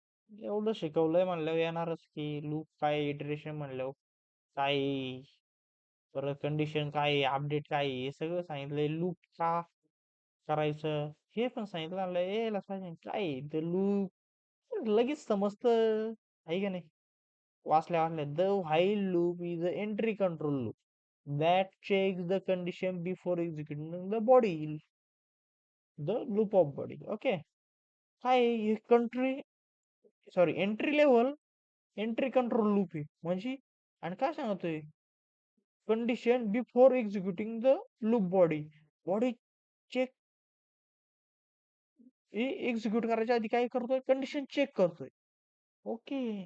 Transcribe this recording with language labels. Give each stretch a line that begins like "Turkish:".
Marathi: एवढं शिकवलंय म्हणल्यावर येणारच की लूप काय, इटरेशन म्हणल्यावर काय, परत कंडिशन काय, अपडेट काय, हे सगळं सांगितलंय. लूप का करायचं हे पण सांगितलं. म्हणलं ए लक्षात काय ते लूप लगेच समजतं, आहे का नाही? वाचल्या वाचल्या.
English: The while loop is a entry control loop that checks the condition before executing the body, the loop of body. Okay.
Marathi: काय country
English: sorry entry level entry control loop
Marathi: आहे म्हणजे. आणि काय सांगतोय,
English: Condition before executing the loop body.
Marathi: Body check execute करायच्या आधी काय करतोय, कंडिशन चेक करतोय. ओके.